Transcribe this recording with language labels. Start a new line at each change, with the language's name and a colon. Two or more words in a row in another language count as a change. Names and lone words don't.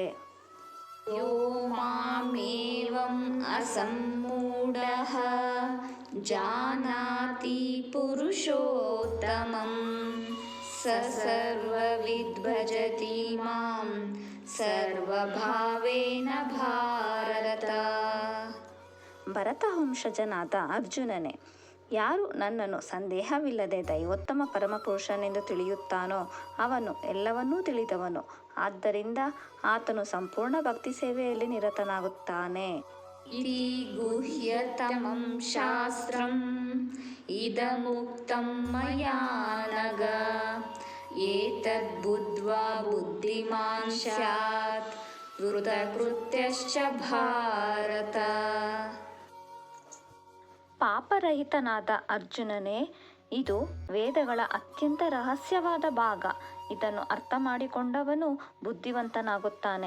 Sanskrit: ಯೋ ಮಾಮೇವಂ ಅಸಮ್ಮೂಢಃ ಜಾನಾತಿ ಪುರುಷೋತ್ತಮಂ ಸ ಸರ್ವವಿದ್ ಭಜತಿ ಮಾಂ ಸರ್ವಭಾವೇನ ಭಾರತ.
Kannada: ಭರತವಂಶಜನಾದ ಅರ್ಜುನನೇ, ಯಾರು ನನ್ನನ್ನು ಸಂದೇಹವಿಲ್ಲದೆ ದೈವೋತ್ತಮ ಪರಮಪುರುಷನೆಂದು ತಿಳಿಯುತ್ತಾನೋ ಅವನು ಎಲ್ಲವನ್ನೂ ತಿಳಿದವನು. ಆದ್ದರಿಂದ ಆತನು ಸಂಪೂರ್ಣ ಭಕ್ತಿ ಸೇವೆಯಲ್ಲಿ ನಿರತನಾಗುತ್ತಾನೆ.
Sanskrit: ಇತಿ ಗುಹ್ಯತಮಂ ಶಾಸ್ತ್ರಂ ಇದಮುಕ್ತಂ ಮಯಾ ನಘ ಏತದ್ ಬುದ್ಧ್ವಾ ಬುದ್ಧಿಮಾನ್ ಸ್ಯಾತ್ ಕೃತಕೃತ್ಯಶ್ಚ ಭಾರತ.
Kannada: ಪಾಪರಹಿತನಾದ ಅರ್ಜುನನೇ, ಇದು ವೇದಗಳ ಅತ್ಯಂತ ರಹಸ್ಯವಾದ ಭಾಗ. ಇದನ್ನು ಅರ್ಥ ಮಾಡಿಕೊಂಡವನು ಬುದ್ಧಿವಂತನಾಗುತ್ತಾನೆ.